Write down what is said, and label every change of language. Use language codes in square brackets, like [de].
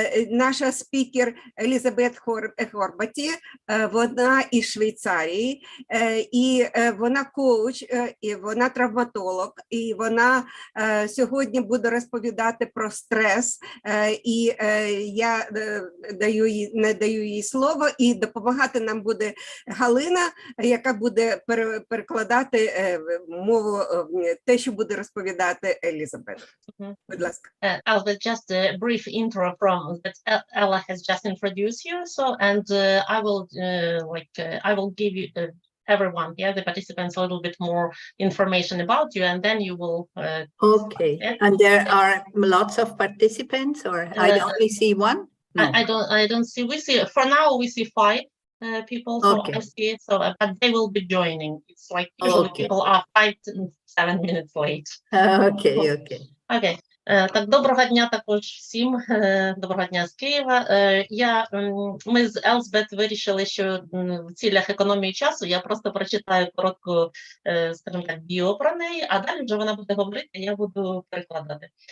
[uk] Наша спікер Елізабет Хорбаті, вона із Швейцарії, і вона коуч, і вона травматолог, і вона сьогодні буде розповідати про стрес, і я надаю їй слово, і допомагати нам буде Галина, яка буде перекладати мову, те, що буде розповідати Елізабет. Будь ласка. [en] Elizabeth, just a brief intro from that Ella has just introduced you. So, and I will give you everyone, the participants, a little bit more information about you, and then you will. Okay. And there are lots of participants, or I only see one. No. I don't see. We see for now. We see 5 people. So Okay. I see. So, but they will be joining. It's like usually people are 5 to 7 minutes late. Okay. Okay. [uk] Так, доброго дня також всім. Доброго дня з Києва. Ми з Елізабет вирішили, що в цілях економії часу я просто прочитаю коротку, скажімо так, біо про неї, а далі вже вона буде говорити, я буду перекладати.